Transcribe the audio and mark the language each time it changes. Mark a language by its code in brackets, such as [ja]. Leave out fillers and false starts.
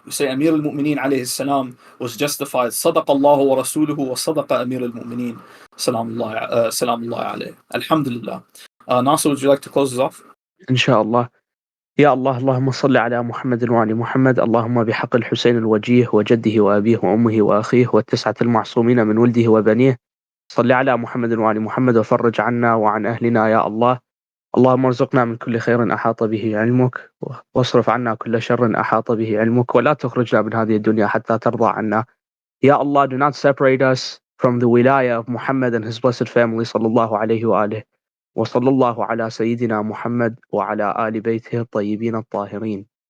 [en] We say Amir al-Mu'mineen alayhi salam was justified. [ar] صدق الله ورسوله وصدق أمير المؤمنين سلام الله عليه. Alhamdulillah. [en] Nasser, would you like to close this off? [ar] إن شاء الله. يا الله اللهم صل على محمد وآل محمد. اللهم بحق الحسين الوجيه وجده وأبيه وأمه وأخيه والتسعة المعصومين من ولده وبنيه، صل على محمد وآل محمد وفرج عنا وعن أهلنا يا الله. اللهم ارزقنا من كل خير أحاط به علمك، واصرف عنا كل شر أحاط به علمك، ولا تخرجنا من هذه الدنيا حتى ترضى عنا. [en] Ya Allah, do not separate us from the wilayah of Muhammad and his blessed family, sallallahu alayhi wa alihi. [ar] وصلى الله على سيدنا محمد وعلى آل بيته الطيبين الطاهرين.